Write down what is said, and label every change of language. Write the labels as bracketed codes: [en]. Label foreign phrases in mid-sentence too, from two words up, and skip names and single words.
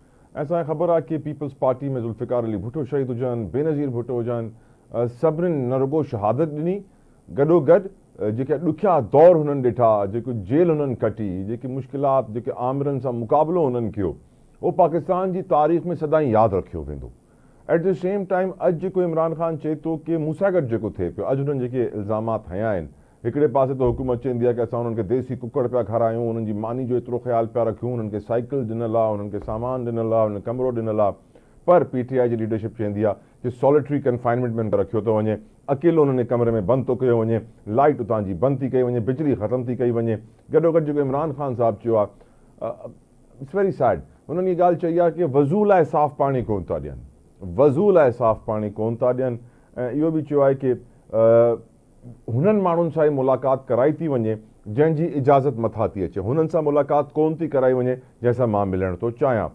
[sd] ऐं असांखे ख़बर आहे कि पीपल्स पार्टी में ज़ुल्फ़िकार अली भुट्टो शहीद हुजनि, बेनज़ीर भुट्टो हुजनि, सभिनीनि न रुॻो शहादत ॾिनी, गॾोगॾु जेके ॾुखिया दौर हुननि ॾिठा, जेको जेल हुननि कटी, जेके मुश्किलात, जेके आमिरनि सां मुक़ाबिलो हुननि कयो, उहो पाकिस्तान जी तारीख़ में सदाईं यादि रखियो वेंदो। [en] at the same time [sd] अॼु जेको इमरान ख़ान चए थो कि मूंसां गॾु जेको थिए पियो, अॼु हुननि जेके इल्ज़ामात हया आहिनि, हिकिड़े पासे त हुकूमत चवंदी आहे कि असां हुननि खे देसी कुकड़ पिया खारायूं, हुननि जी मानी जो एतिरो ख़्यालु पिया रखूं, हुननि खे साइकिल ॾिनल आहे, हुननि खे सामान ॾिनल आहे, हुननि कमिरो ॾिनल आहे, पर PTI जी लीडरशिप चवंदी आहे कि [en] solitary confinement [sd] में रखियो थो वञे, अकेलो हुननि कमरे में बंदि थो कयो वञे, लाइट उतां जी बंदि थी कई वञे, बिजली ख़तमु थी कई वञे। गॾोगॾु जेको इमरान ख़ान साहब चयो आहे, [en] it's very sad, [sd] हुननि इहा ॻाल्हि चई आहे कि वज़ू लाइ साफ़ पाणी कोन था ॾियनि, वज़ू लाइ साफ़ पाणी कोन था ॾियनि। ऐं इहो बि चयो आहे कि हुननि माण्हुनि सां ई मुलाक़ात कराई थी वञे जंहिंजी इजाज़त मथां थी अचे, हुननि सां मुलाक़ात कोन थी कराई वञे जंहिंसां मां मिलणु थो चाहियां।